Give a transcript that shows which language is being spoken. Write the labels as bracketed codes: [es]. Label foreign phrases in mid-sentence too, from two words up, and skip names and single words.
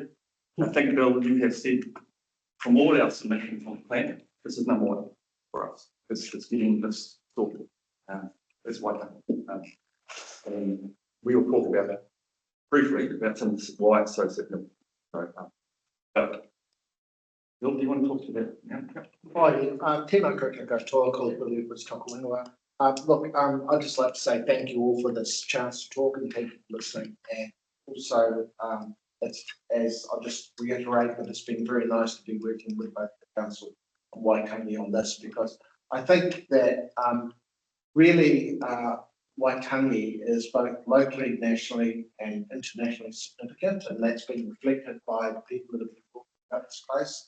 [en] I think, Bill, you have said from all our submissions on the plan, this is number one for us. It's getting this sorted. That's one thing. And we will talk about that briefly, about some of why it's so significant. But Bill, do you want to talk to that now? [mi] Tēnā koutou katoa, ko Bill Edwards tōku ingoa. [en] Look, I'd just like to say thank you all for this chance to talk, and thank you for listening. And also, as I'll just reiterate that it's been very nice to be working with both the Council and Waitangi on this, because I think that really Waitangi is both locally, nationally and internationally significant, and that's been reflected by the people that have been talking about this place.